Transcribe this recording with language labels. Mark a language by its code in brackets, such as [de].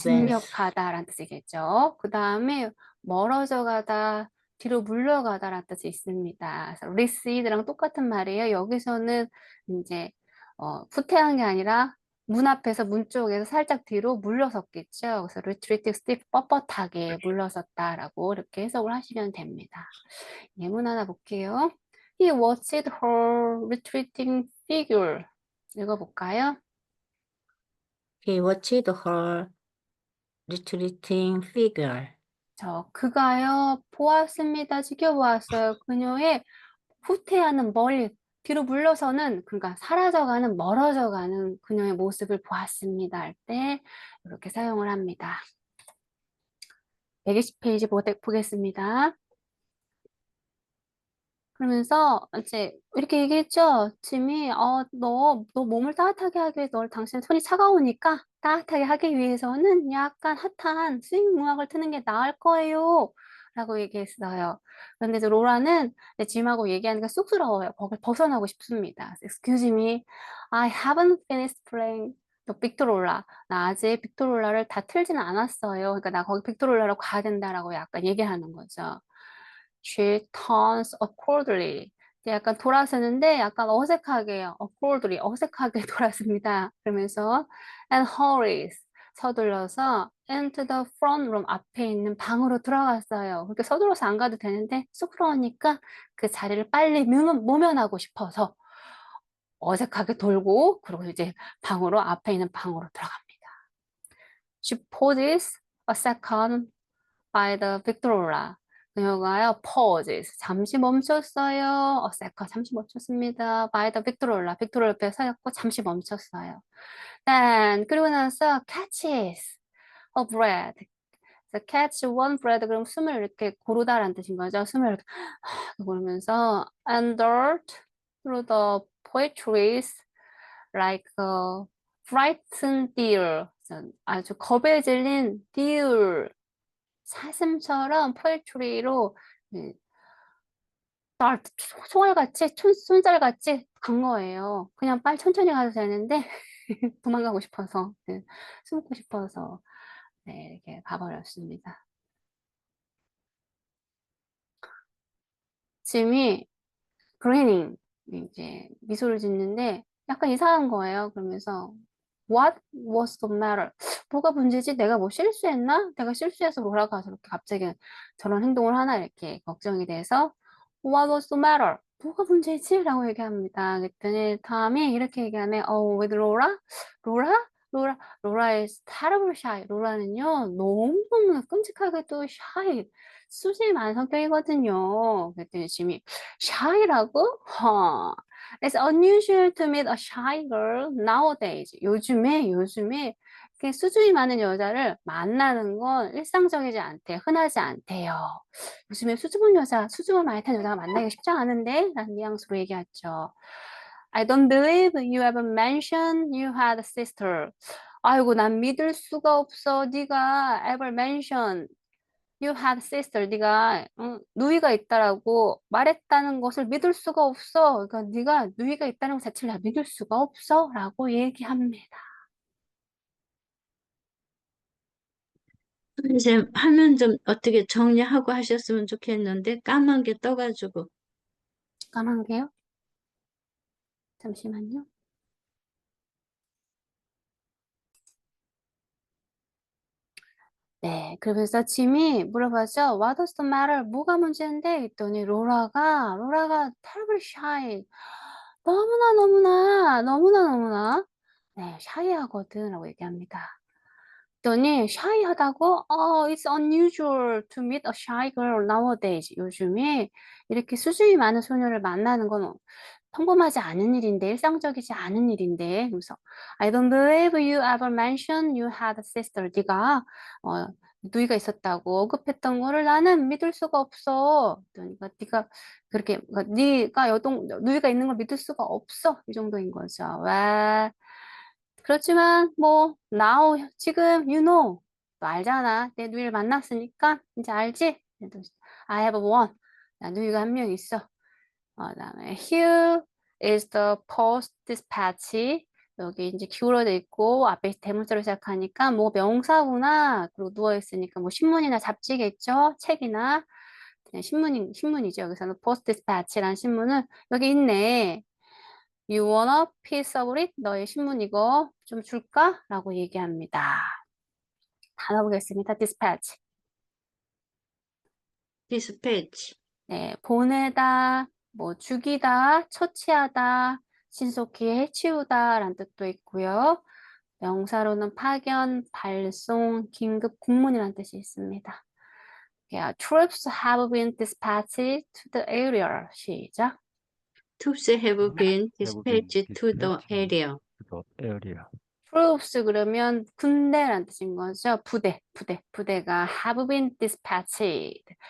[ko] 진격하다라는 뜻이겠죠. 그 다음에 멀어져 가다, 뒤로 물러가다라는 뜻이 있습니다. 그래서 receder랑 똑같은 말이에요. 여기서는 이제 후퇴한 게 아니라 문 앞에서 문 쪽에서 살짝 뒤로 물러섰겠죠. 그래서 retreat, stiff, 뻣뻣하게 물러섰다라고 이렇게 해석을 하시면 됩니다. 예문 하나 볼게요. [en] He watched her retreating figure. [ko] 읽어볼까요? [en] He watched her retreating figure. [ko] 그가요, 보았습니다. 지켜보았어요. 그녀의 후퇴하는 멀리, 뒤로 물러서는, 그러니까 사라져가는, 멀어져가는 그녀의 모습을 보았습니다. 할 때, 이렇게 사용을 합니다. 120페이지 보겠습니다. 그러면서 이제 이렇게 얘기했죠. 짐이 너 몸을 따뜻하게 하기 위해 당신 손이 차가우니까 따뜻하게 하기 위해서는 약간 핫한 스윙 음악을 트는 게 나을 거예요. 라고 얘기했어요. 그런데 이제 로라는 이제 짐하고 얘기하니까 쑥스러워요. 거길 벗어나고 싶습니다. [en] Excuse me, I haven't finished playing the 빅토롤라. [ko] 나 아직 빅토롤라를 다 틀지는 않았어요. 그러니까 나 거기 빅토롤라로 가야 된다라고 약간 얘기하는 거죠. [en] She turns accordingly. [ko] 약간 돌아서는데 약간 어색하게요. accordingly, 어색하게 돌아섭니다. 그러면서 [en] and hurries, [ko] 서둘러서 [en] into the front room, [ko] 앞에 있는 방으로 들어갔어요. 그렇게 서둘러서 안 가도 되는데 쑥스러우니까 그 자리를 빨리 모면하고 싶어서 어색하게 돌고 그리고 이제 앞에 있는 방으로 들어갑니다. [en] She pauses a second by the Victrola. [ko] 그녀가요, pauses. 잠시 멈췄어요. 어세카 잠시 멈췄습니다. [en] by the Victrola. [ko] 빅토롤라 옆에 서였고 잠시 멈췄어요. [en] Then [ko] 그리고 나서 [en] catches a breath. [ko] 그래서 [en] catch one breath [ko] 그럼 숨을 이렇게 고르다라는 뜻인 거죠. 숨을 이렇게 고르면서 [en] and dart through the poetries like a frightened deer. [ko] 아주 겁에 질린 deer. 사슴처럼 포에트리로 총알같이 손살같이 간 거예요. 그냥 빨리 천천히 가도 되는데 도망가고 싶어서 숨고 싶어서 이렇게 가버렸습니다. 짐이 그리닝 이제 미소를 짓는데 약간 이상한 거예요. [en] 그러면서 What was the matter? [ko] 뭐가 문제지? 내가 뭐 실수했나? 내가 실수해서 로라가 저렇게 갑자기 저런 행동을 하나 이렇게 걱정이 돼서 What was the matter? 뭐가 문제지? 라고 얘기합니다. 그랬더니 탐이 이렇게 얘기하네. [en] with Laura? 로라? 로라 is terrible shy. [ko] 로라는요, 너무너무 끔찍하게도 shy. 수줍이 많은 성격이거든요. 그랬더니 짐이 shy라고? [en] It's unusual to meet a shy girl nowadays. [ko] 요즘에 이렇게 수줍이 많은 여자를 만나는 건 일상적이지 않대요. 흔하지 않대요. 요즘에 수줍음 많이 탄 여자가 만나기가 쉽지 않은데? 라는 뉘앙스로 얘기했죠. [en] I don't believe you ever mentioned you had a sister. [ko] 아이고, 난 믿을 수가 없어. 네가 [en] ever mention You had sister. [ko] 네가 누이가 있다라고 말했다는 것을 믿을 수가 없어. 그러니까 네가 누이가 있다는 것 자체를 다 믿을 수가 없어라고 얘기합니다. 선생님, 화면 좀 어떻게 정리하고 하셨으면 좋겠는데, 까만 게 떠가지고. 까만 게요? 잠시만요. 네, 그러면서 짐이 물어봤죠. [en] What does the matter? [ko] 뭐가 문제인데? 했더니 로라가 [en] terribly shy. [ko] 너무나 네, 샤이하거든 라고 얘기합니다. 그랬더니 shy하다고? [en] It's unusual to meet a shy girl nowadays. [ko] 요즘에 이렇게 수줍이 많은 소녀를 만나는 건 평범하지 않은 일인데, 일상적이지 않은 일인데. 그래서 [en] I don't believe you ever mentioned you had a sister. [ko] 네가 누이가 있었다고 언급했던 거를 나는 믿을 수가 없어. 그러니까 네가 그렇게 그러니까 네가 누이가 있는 걸 믿을 수가 없어. 이 정도인 거죠. 왜? 그렇지만 뭐 now 지금 [en] you know [ko] 너 알잖아. 내 누이를 만났으니까 이제 알지? 그래도 [en] I have one. [ko] 나 누이가 한 명 있어. [en] 그다음에 here is the post dispatch. [ko] 여기 이제 기울어져 있고 앞에 대문자로 시작하니까 뭐 명사구나. 그리고 누워 있으니까 뭐 신문이나 잡지겠죠? 책이나 그냥 신문이죠. 여기서는 post dispatch라는 신문은 여기 있네. [en] You want a piece of it? [ko] 너의 신문 이거 좀 줄까? 라고 얘기합니다. 단어 보겠습니다. dispatch. dispatch, 네, 보내다, 뭐 죽이다, 처치하다, 신속히 해치우다 라는 뜻도 있고요. 명사로는 파견, 발송, 긴급 국문이라는 뜻이 있습니다. [en] Yeah, troops have been dispatched to the area. [ko] 시작. [en] troops have been have been dispatched to the dispatched area. to the area. [ko] troops 그러면 군대라는 뜻인 거죠. 부대가 [en] have been dispatched.